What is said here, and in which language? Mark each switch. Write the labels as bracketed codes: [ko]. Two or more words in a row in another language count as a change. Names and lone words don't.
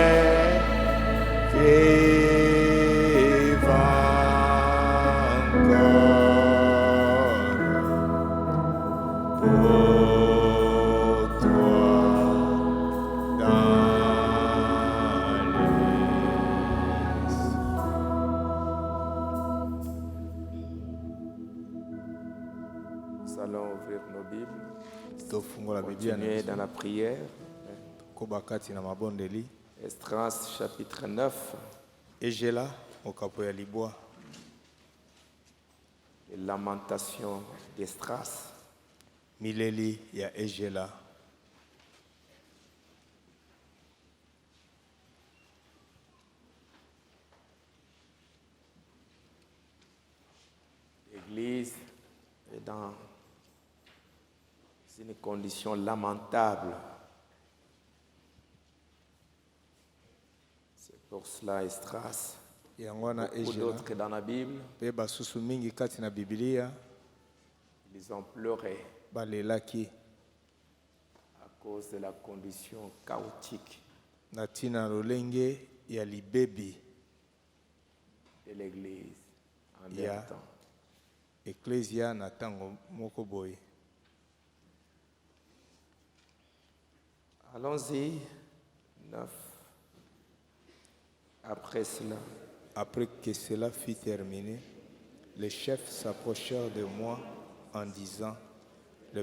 [fr] vive encore pour toi dans les Nous allons ouvrir nos Bibles, [ln] tofungola Biblia [fr] continuer dans la prière. [ln] koba kati na mabondeli [fr] Esdras chapitre 9, [ln] ejela okapo ya libwa [fr] les lamentations d'Esdras. [ln] mileli ya ejela. [fr] L'Église est dans une condition lamentable. Pour cela, Esdras, [ln] yango wana [fr] ou [ln] ejela [fr] d'autres que dans la Bible, [ln] mpe basusu mingi kati na bibilia [fr] ils ont pleuré [ln] balelaki [fr] à cause de la condition chaotique [ln] na ntina na lolenge ya libebi [fr] de l'Église en Yeah. même temps. [ln] eklesia na ntango moko boye. [fr] Allons-y. 9. Après cela, Après que cela fut terminé, les chefs s'approchèrent de moi en disant, le